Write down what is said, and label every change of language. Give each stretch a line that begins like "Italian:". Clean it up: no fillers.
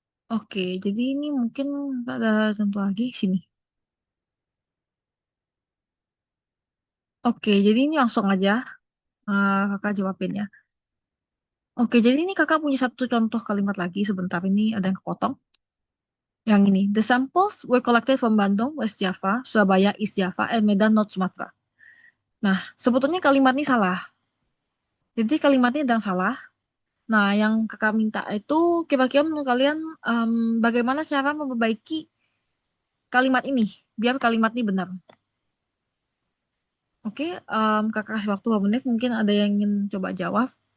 Indonesian: Oke, jadi ini mungkin ada contoh lagi sini. Oke, jadi ini langsung aja kakak jawabin ya. Oke, jadi ini kakak punya satu contoh kalimat lagi. Sebentar ini ada yang kepotong. Yang ini,
English: the samples were collected from Bandung, West Java, Surabaya, East Java, and Medan, North Sumatra.
Indonesian: Nah, sebetulnya kalimat ini salah. Jadi kalimatnya sedang salah. Nah, yang kakak minta itu kira-kira menurut kalian em, bagaimana cara memperbaiki kalimat ini biar kalimat ini benar. Oke, kakak kasih waktu 2 menit. Mungkin ada yang ingin coba jawab.